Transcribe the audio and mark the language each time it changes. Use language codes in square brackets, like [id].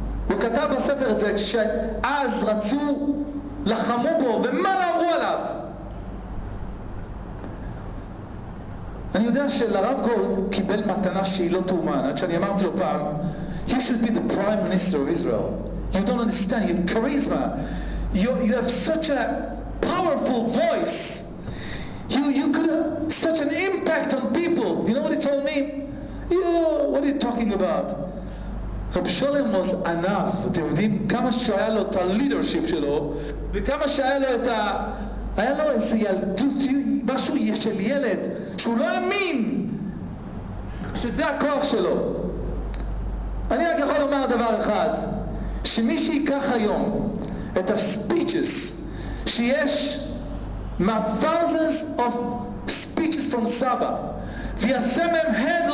[he] הוא כתב בספר את זה, שאז רצו, לחמו בו, ומה לא אמרו עליו. אני יודע שלרב גולד קיבל מתנה שהיא לא תאומן, עד שאני אמרתי לו פעם, [en] you should be the prime minister of Israel. You don't understand, you have charisma. You have such a powerful voice. You could have such an impact on people. You know what he told me? What are you talking about? [he] רב שולם was ענב. אתם יודעים כמה שהיה לו את ה-leadership שלו, וכמה שהיה לו היה לו איזה ילדות, משהו של ילד, שהוא לא האמין שזה הכוח שלו. אני רק יכול לומר דבר אחד, שמי שיקח היום את הספיצ'ס שיש [en] thousands of speeches from [he] סבא ויעשה מהם